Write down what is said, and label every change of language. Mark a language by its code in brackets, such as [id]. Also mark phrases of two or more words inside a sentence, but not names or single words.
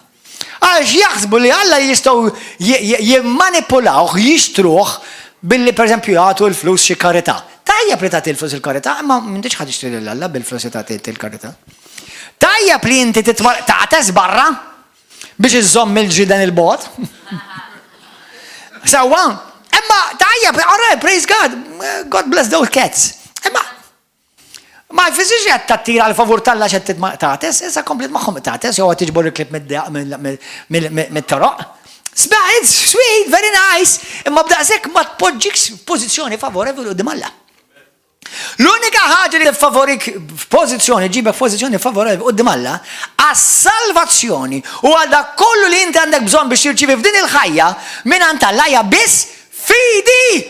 [mt] Għax jaħsbu li Alla jistgħu jimmanipulawh, jixtruh billi pereżempju jagħtu l-flus xi karità. Tajjeb li tagħti l-flus il-karità, imma m'intix ħadd tixtri lil Alla bil-flus li tagħti l-karità. Tajjeb li inti tagħtes barra biex iżomm il-ġiden il-bot. Sawa, imma tajjeb, [en] all right, praise God, God bless those cats. [mt] Imma ma jfissirx qed tattira l-favur tal-Alla x'qed tagħtes, issa komplet magħhom tagħtes, jew qed tiġbor il-klib mit-toroq. [en] It's sweet, very nice, [mt] imma b'daqshekk ma tpoġġikx f'pożizzjoni favorevoli quddiem Alla. L-unika ħaġa li tfavorik f'pożizzjoni, ġibek f'pożizzjoni favorevoli quddiem Alla, għas-salvazzjoni u għal dak kollu li inti għandek bżonn biex tirċievi f'din il-ħajja mingħand Alla hija biss fidi.